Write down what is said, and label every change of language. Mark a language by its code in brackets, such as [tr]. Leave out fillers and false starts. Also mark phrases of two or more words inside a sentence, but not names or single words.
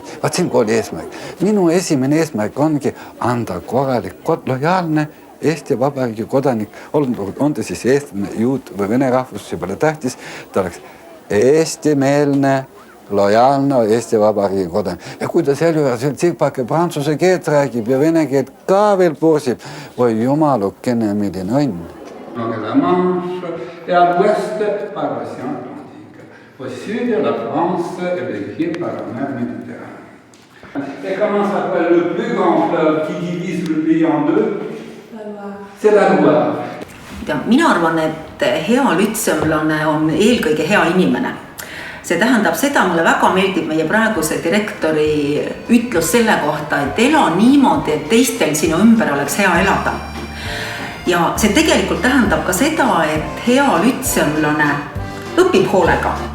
[et] Vaat siin kooli eesmärk. Minu esimene eesmärk ongi anda korralik, lojaalne Eesti Vabariigi kodanik, on ta siis eestlane, juut või vene rahvus, see pole tähtis, ta oleks eestimeelne, lojaalne Eesti Vabariigi kodanik. Ja kui ta sealjuures tsipake prantsuse keelt räägib ja vene keelt ka veel pursib, või jumalukene, milline õnn. [fr] La Manche et à l'ouest par l'océan Atlantique. Au sud de la France est baignée par la mer Méditerranée. Et comment s'appelle le plus grand fleuve qui divise le pays en 2? C'est la Loire. [et] Mina arvan, et hea lütseumlane on eelkõige hea inimene. See tähendab seda, mulle väga meeldib meie praeguse direktori ütlus selle kohta, et ela niimoodi, et teistel sinu ümber oleks hea elada. Ja see tegelikult tähendab ka seda, et hea lütseumlane õpib hoolega.